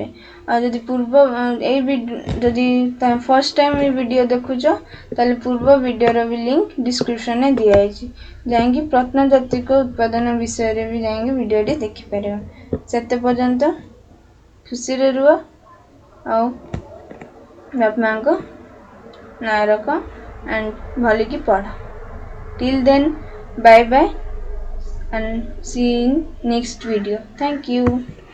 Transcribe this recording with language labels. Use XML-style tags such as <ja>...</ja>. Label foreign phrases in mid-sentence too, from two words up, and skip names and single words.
<or>ଆଉ ଯଦି ଯଦି ତମେ</or> <en>first time</en> <or>ଏଇ ଭିଡ଼ିଓ ଦେଖୁଛ ତାହେଲେ ପୂର୍ବ ଭିଡ଼ିଓର ବି ଲିଙ୍କ ଡିସ୍କ୍ରିପ୍ସନରେ ଦିଆହେଇଛି, ଯାଇକି ପ୍ରତ୍ନତାତ୍ତ୍ୱିକ ଉତ୍ପାଦନ ବିଷୟରେ ବି ଯାଇକି ଭିଡ଼ିଓଟି ଦେଖିପାରିବ। ସେତେ ପର୍ଯ୍ୟନ୍ତ ଖୁସିରେ ରୁହ ଆଉ ବାପା ମାଙ୍କ ନାଁ ରଖ ଆଣ୍ଡ ଭଲିକି ପଢ଼।</or> <en>Till then, bye bye and see you in next video. Thank you.</en>